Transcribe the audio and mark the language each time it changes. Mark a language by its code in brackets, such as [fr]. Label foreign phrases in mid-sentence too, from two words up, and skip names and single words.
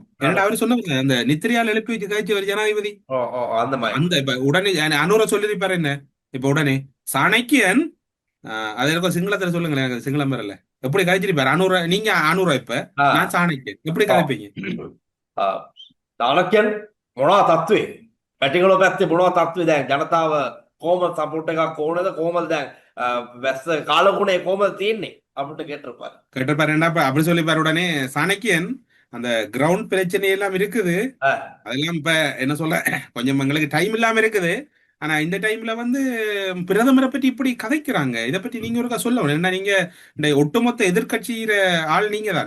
[ta] அவர் சொன்ன அந்த நித்திரியால் எழுப்பி வச்சு கழிச்சு ஒரு ஜனாதிபதி அந்த இப்ப உடனே அனூர சொல்லிருப்பாரு என்ன, இப்ப உடனே சாணக்கியன் அது இருக்கும் சிங்களத்துல சொல்லுங்களேன், சிங்களம் வரல எப்படி கழிச்சிருப்பாரு அனூர, நீங்க அனூரா இப்ப நான் சாணக்கியன் எப்படி கழிப்பீங்க? [si] சாணக்கியன் මොනවා තත්ත්වේ පැටිකලෝ පැත්තේ මොනවා තත්ත්වේ දැන් ජනතාව කොහොමද සපෝට් එකක් ඕනද කොහොමද දැන් වැස්ස කාලකුණේ කොහොමද තියෙන්නේ අපිට [ta] கேட்டிருப்பாரு என்ன அப்படி சொல்லிப்பாரு. உடனே சாணக்கியன் அந்த கிரவுண்ட் பிரச்சனை எல்லாம் இருக்குது, அதெல்லாம் இப்ப என்ன சொல்ல கொஞ்சம் எங்களுக்கு டைம் இல்லாம இருக்குது. ஆனா இந்த டைம்ல வந்து பிரதமரை பற்றி இப்படி கதைக்கிறாங்க, இதை பற்றி நீங்க ஒருக்கா சொல்லணும். ஏன்னா நீங்க இந்த ஒட்டுமொத்த எதிர்கட்சியிற ஆள் நீங்க தான்.